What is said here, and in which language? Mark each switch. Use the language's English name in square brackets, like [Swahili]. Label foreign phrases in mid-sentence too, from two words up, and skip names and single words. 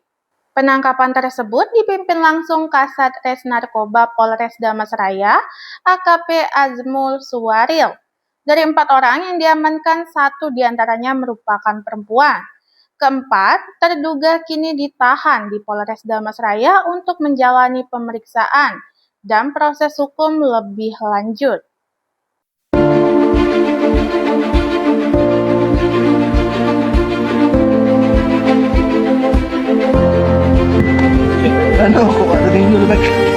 [Indonesian] Penangkapan tersebut dipimpin langsung Kasat Res Narkoba Polres Damasraya, AKP Azmul Suwaril. Dari 4 orang yang diamankan, 1 diantaranya merupakan perempuan. Keempat, terduga kini ditahan di Polres Damasraya untuk menjalani pemeriksaan dan proses hukum lebih lanjut. [Filipino] Ano, kung ano rin yung like.